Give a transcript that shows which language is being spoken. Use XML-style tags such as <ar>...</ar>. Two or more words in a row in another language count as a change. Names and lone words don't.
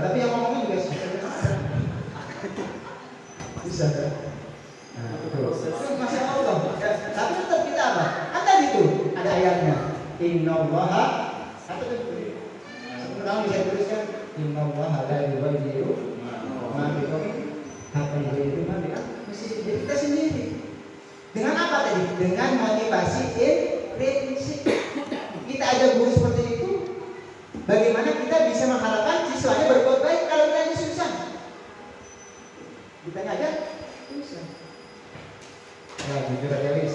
<id>Tapi yang ngomongnya juga bisa kan? Nah, itu masih Allah. Tapi tetap kita apa? Ada itu, ada ayatnya. Innallaha satu itu. Sebenarnya bisa tuliskan</id> <ar>إن الله لا يغير ما بقوم حتى يغيروا ما بأنفسهم.</ar> <id>Jadi kita sendiri. Dengan apa tadi? Dengan motivasi prinsip. Kita ada guru seperti itu. Bagaimana kita bisa mengharapkan siswanya berbuat baik kalau kita susah? Kita aja susah. Ya jujur aja wis.</id>